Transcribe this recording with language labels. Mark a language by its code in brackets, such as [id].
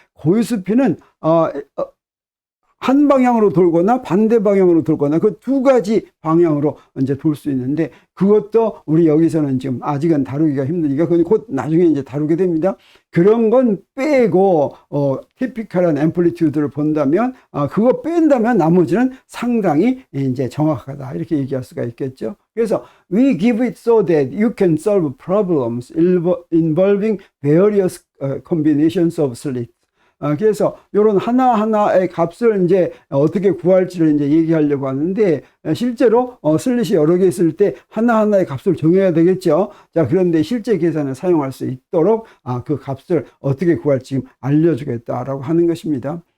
[ko] 고유스핀은 한 방향으로 돌거나 반대 방향으로 돌거나 그 두 가지 방향으로 이제 돌 수 있는데, 그것도 우리 여기서는 지금 아직은 다루기가 힘드니까 그건 곧 나중에 이제 다루게 됩니다. 그런 건 빼고 티피컬한 앰플리튜드를 본다면 그거 뺀다면 나머지는 상당히 이제 정확하다 이렇게 얘기할 수가 있겠죠. 그래서 [en] we give it so that you can solve problems involving various combinations of slits. [ko] 그래서 이런 하나하나의 값을 이제 어떻게 구할지를 이제 얘기하려고 하는데, 실제로 슬릿이 여러 개 있을 때 하나하나의 값을 정해야 되겠죠. 자, 그런데 실제 계산에 사용할 수 있도록 그 값을 어떻게 구할지 알려주겠다라고 하는 것입니다.